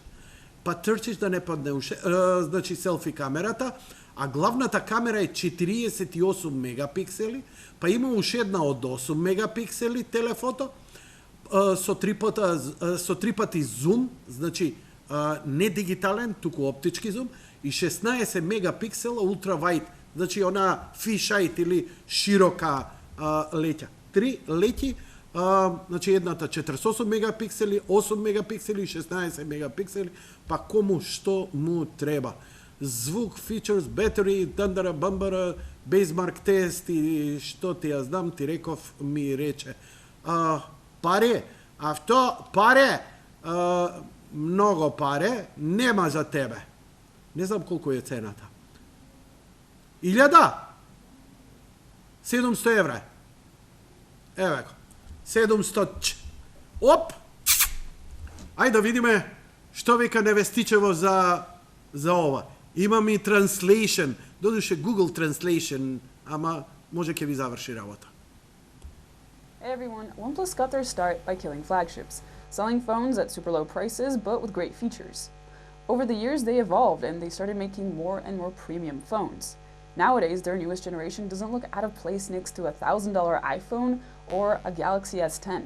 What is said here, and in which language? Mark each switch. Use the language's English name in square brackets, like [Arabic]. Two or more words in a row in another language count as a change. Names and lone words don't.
[Macedonian] Па трчиш да не падне уше, значи селфи камерата, а главната камера е 48 мегапиксели, па има уште една од 8 мегапиксели телефото, со три пати зум, значи не дигитален, туку оптички зум, и 16 мегапиксела ултравајд, значи она фишајт или широка леќа. Три леќи, значи едната 48 мегапиксели, 8 мегапиксели и 16 мегапиксели, па кому што му треба. Звук, [English] features, battery, [Macedonian] дандара, бамбара, бейзмарк тест и што ти ја знам, ти реков, ми рече. Паре, паре, много паре, нема за тебе. Не знам колку е цената. 1000? 700 евра. Еве го. 700. Оп! Ајде да видиме што вика Невестичево за ова. Имам и translation. Додуше Google Translation, ама може ќе ви заврши работа. [English] Hey everyone, OnePlus got their start by killing flagships, selling phones at super low prices but with great features. Over the years they evolved and they started making more and more premium phones. Nowadays their newest generation doesn't look out of place next to a $1,000 iPhone or a Galaxy S10.